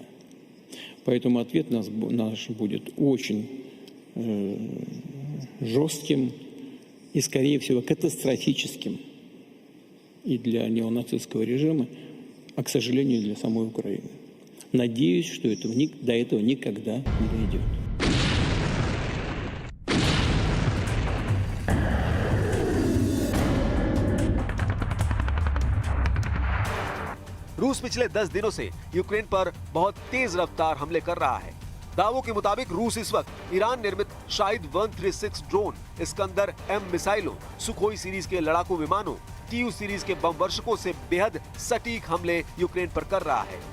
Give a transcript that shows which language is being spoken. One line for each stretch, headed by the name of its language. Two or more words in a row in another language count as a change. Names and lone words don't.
Russian: Поэтому ответ наш будет очень жестким и, скорее всего, катастрофическим и для неонацистского режима, а, к сожалению, для самой Украины. Надеюсь, что до этого никогда не дойдет.
Hindi: रूस पिछले 10 दिनों से यूक्रेन पर बहुत तेज रफ्तार हमले कर रहा है। दावों के मुताबिक रूस इस वक्त ईरान निर्मित शाहिद 136 ड्रोन, इस्कंदर M मिसाइलों, सुखोई सीरीज के लड़ाकू विमानों, TU सीरीज के बम वर्षकों से बेहद सटीक हमले यूक्रेन पर कर रहा है।